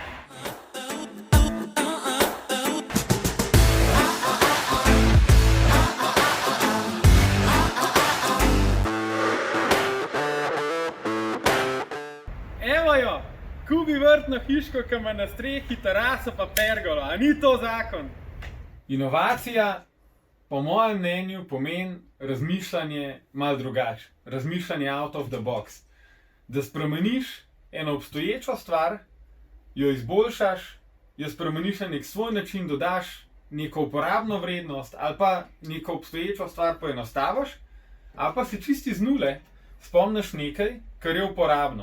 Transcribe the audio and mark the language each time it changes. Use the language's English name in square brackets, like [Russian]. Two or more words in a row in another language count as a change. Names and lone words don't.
[Slovenian] Evo jo, Kubi vrtno hiško, ki ima na strehi teraso pa pergolo, a ni to zakon? Inovacija, po mojem mnenju, pomeni razmišljanje malo drugače, razmišljanje [English] out of the box. [Slovenian] Da spremeniš eno obstoječo stvar, jo izboljšaš, jo spremeniš na nek svoj način, dodaš neko uporabno vrednost ali pa neko obstoječo stvar poenostaviš, ali pa si čisti z nule spomniš nekaj, kar je uporabno.